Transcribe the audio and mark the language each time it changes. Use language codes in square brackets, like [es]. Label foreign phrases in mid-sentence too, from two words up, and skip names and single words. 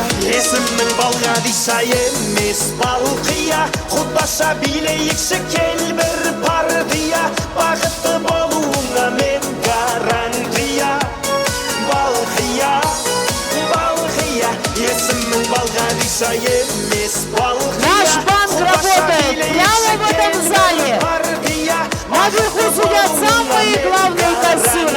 [kk] Есімің Балғадиша емес Балқия, Құдаша билейікші кел бір партия, бақытты болуыңа мен гарантия. Балқия, Балқия, есімің Балғадиша емес Балқия. [ru] Наш банк работает прямо в этом зале. Наверху сидят самые главные кассиры.